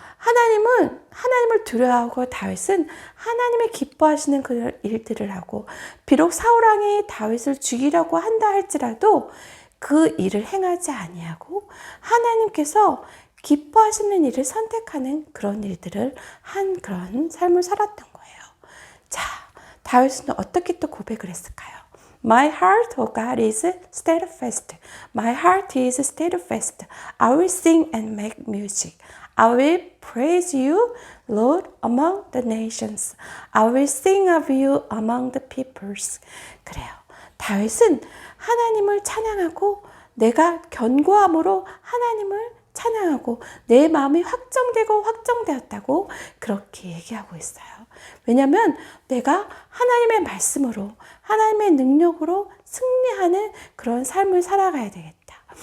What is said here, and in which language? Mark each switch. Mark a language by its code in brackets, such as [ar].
[ko] 하나님을 두려워하고 다윗은 하나님이 기뻐하시는 그 일들을 하고 비록 사울왕이 다윗을 죽이려고 한다 할지라도 그 일을 행하지 아니하고 하나님께서 기뻐하시는 일을 선택하는 그런 일들을 한 그런 삶을 살았던 거예요. 자, 다윗은 어떻게 또 고백을 했을까요? [en] My heart, O God, is steadfast. My heart is steadfast. I will sing and make music. I will praise you, Lord, among the nations. I will sing of you among the peoples. [ko] 그래요. 다윗은 하나님을 찬양하고 내가 견고함으로 하나님을 찬양하고 내 마음이 확정되고 확정되었다고 그렇게 얘기하고 있어요. 왜냐하면 내가 하나님의 말씀으로 하나님의 능력으로 승리하는 그런 삶을 살아가야 되겠다.